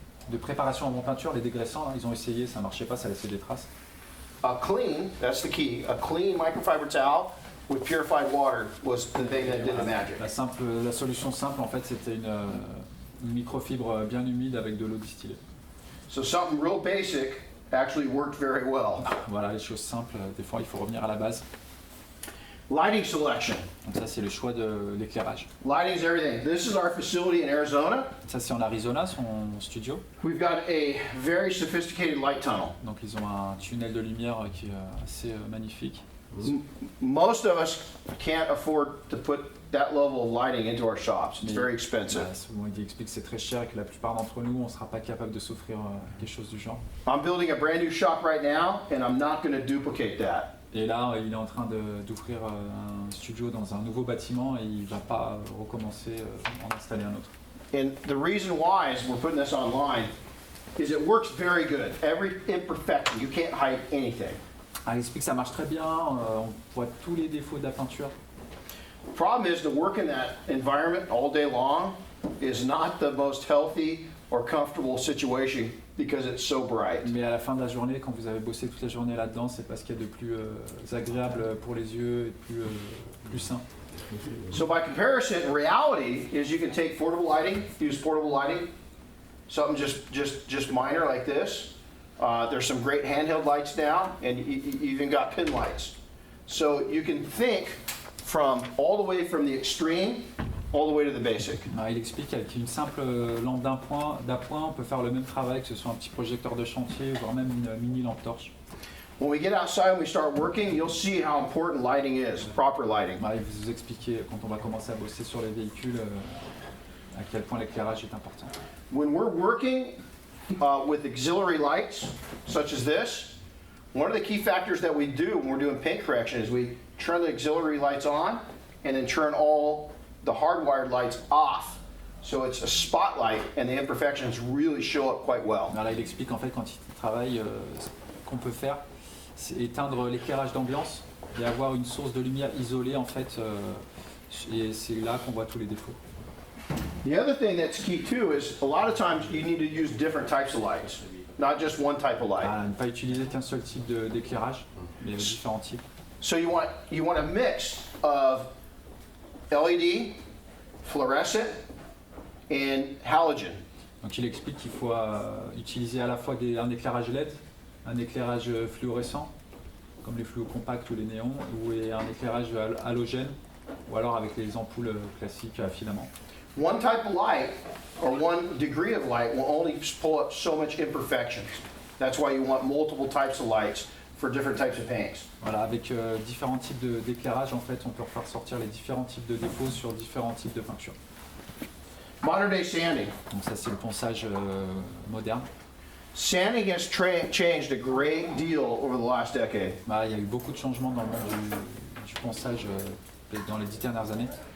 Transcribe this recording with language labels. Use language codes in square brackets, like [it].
[fr] de préparation avant peinture, les dégraissants, hein, ils ont essayé, ça marchait pas, ça laissait des traces. [en] A clean, that's the key, a clean microfiber towel with purified water was the thing that did the magic. [fr] La solution simple, en fait, c'était une microfibre bien humide avec de l'eau distillée. [en] So something real basic actually worked very well. [fr] Voilà, les choses simples, des fois il faut revenir à la base. [en] Lighting selection. [fr] Donc ça, c'est le choix de l'éclairage. [en] Lighting is everything. This is our facility in Arizona. [fr] Ça, c'est en Arizona, son studio. [en] We've got a very sophisticated light tunnel. [fr] Donc ils ont un tunnel de lumière qui est assez magnifique. [en] Most of us can't afford to put that level of lighting into our shops. It's very expensive. [fr] Bon, il explique que c'est très cher et que la plupart d'entre nous, on ne sera pas capable de s'offrir quelque chose du genre. [en] I'm building a brand new shop right now, and I'm not going to duplicate that. [fr] Et là, il est en train d'ouvrir un studio dans un nouveau bâtiment et il ne va pas recommencer en installer un autre. [en] And the reason why is we're putting this online is it works very good. Every imperfection, you can't hide anything. [fr] Il explique que ça marche très bien, on voit tous les défauts de la peinture. [en] The problem is to work in that environment all day long is not the most healthy or comfortable situation because it's so bright. [fr] Mais à la fin de la journée, quand vous avez bossé toute la journée là-dedans, c'est parce qu'il y a de plus agréable pour les yeux et plus sain. [en] So by comparison, reality is you can take portable lighting, use portable lighting, something just minor like this. There's some great handheld lights now, and you even got pin lights. So you can think from all the way from the extreme all the way to the basic. [fr] Il explique qu'avec une simple lampe d'appoint, on peut faire le même travail, que ce soit un petit projecteur de chantier, voire même une mini lampe torche. [en] When we get outside and we start working, you'll see how important lighting is, proper lighting. [fr] Il va vous expliquer quand on va commencer à bosser sur les véhicules à quel point l'éclairage est important. [en] When we're working with auxiliary lights, such as this, one of the key factors that we do when we're doing paint correction is we turn the auxiliary lights on and then turn all the hardwired lights off. So it's a spotlight and the imperfections really show up quite well. [fr] Là, il explique en fait quand il travaille ce qu'on peut faire, c'est éteindre l'éclairage d'ambiance et avoir une source de lumière isolée en fait, et c'est là qu'on voit tous les défauts. [en] The other thing that's key too is a lot of times you need to use different types of lights, not just one type of light. [fr] Ne pas utiliser qu'un seul type d'éclairage, mais différents types. [en] So you want a mix of LED, fluorescent, and halogen. [fr] Donc il explique qu'il faut utiliser à la fois un éclairage LED, un éclairage fluorescent, comme les fluos compacts ou les néons, et un éclairage halogène, ou alors avec les ampoules classiques à filaments. [en] One type of light or one degree of light will only pull up so much imperfections. That's why you want multiple types of lights for different types of paints. [fr] Voilà, avec différents types d'éclairage, en fait, on peut faire sortir les différents types de défauts sur différents types de peintures. [en] Modern day sanding. [fr] Donc ça, c'est le ponçage moderne. [en] Sanding has changed a great deal over the last decade. [fr] Il y a eu beaucoup de changements dans le monde du ponçage dans les 10 dernières années.